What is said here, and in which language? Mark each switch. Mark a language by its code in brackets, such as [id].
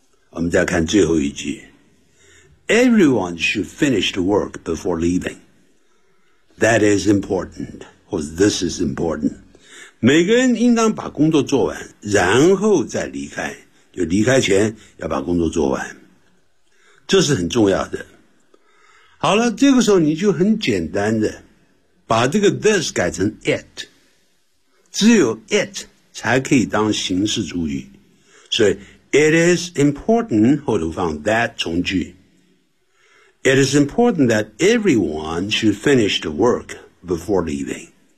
[zh] 我们再看最后一句 [en] ,everyone should finish the work before leaving. That is important. Because this is important. [zh] 每个人应当把工作做完然后再离开就离开前要把工作做完。这是很重要的。好了这个时候你就很简单的把这个 this 改成 it。只有 it 才可以当形式主语。所以 [en] it is important, [zh] 后头放 that 从句。 [en] It is important that everyone should finish the work before leaving.